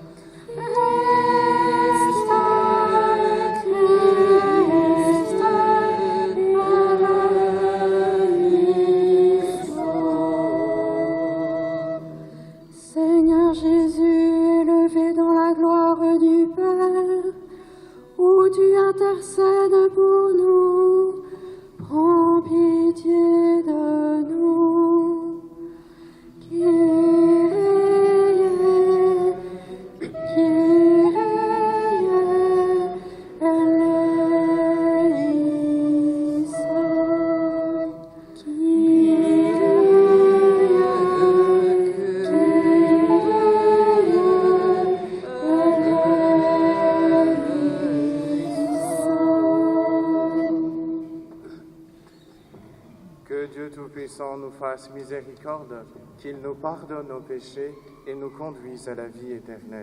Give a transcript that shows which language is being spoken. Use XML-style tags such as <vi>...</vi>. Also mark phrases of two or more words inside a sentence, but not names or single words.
<fr>Seigneur Jésus, élevé dans la gloire du Père, où tu intercèdes pour nous, prends pitié de nous.</fr> <el>Κύριε, Κύριε, ἐλέησον.</el> <fr>Que Dieu Tout-Puissant nous fasse miséricorde, qu'il nous pardonne nos péchés et nous conduise à la vie éternelle.</fr>